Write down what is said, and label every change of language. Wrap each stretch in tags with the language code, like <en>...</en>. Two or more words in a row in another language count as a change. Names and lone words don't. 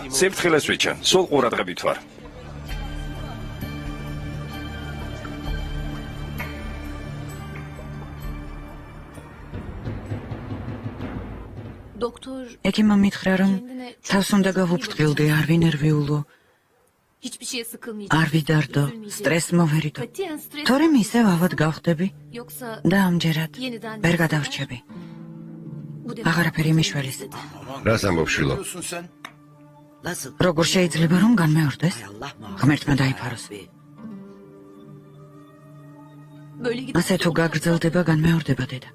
<ka>სიფრთხილეს ვიჩან, სულ ყურადღებით ვარ.</ka> <tr>Doktor</tr> <ka>ეკიმა მითხრა რომ თავს უნდა გავუფრთხილდე, არ ვინერვიულო,</ka> <tr>hiçbir şeye sıkılmayacak.</tr> <ka>არ ვიდარდო, სტრესს მოვერიდო.</ka> <tr>Katiyen stres</tr> <ka>თორემ ისევ ავად გავხდები</ka> <tr>yoksa</tr> <ka>და ამჯერად</ka> <tr>yeniden</tr> <ka>ვერ გადავრჩები. აღარაფერი მიშველის. რას ამბობ შვილო? როგორ შეიძლება რომ განმეორდეს? ღმერთმა დაიფაროს. ასე თუ გაგრძელდება განმეორდება დედა.</ka>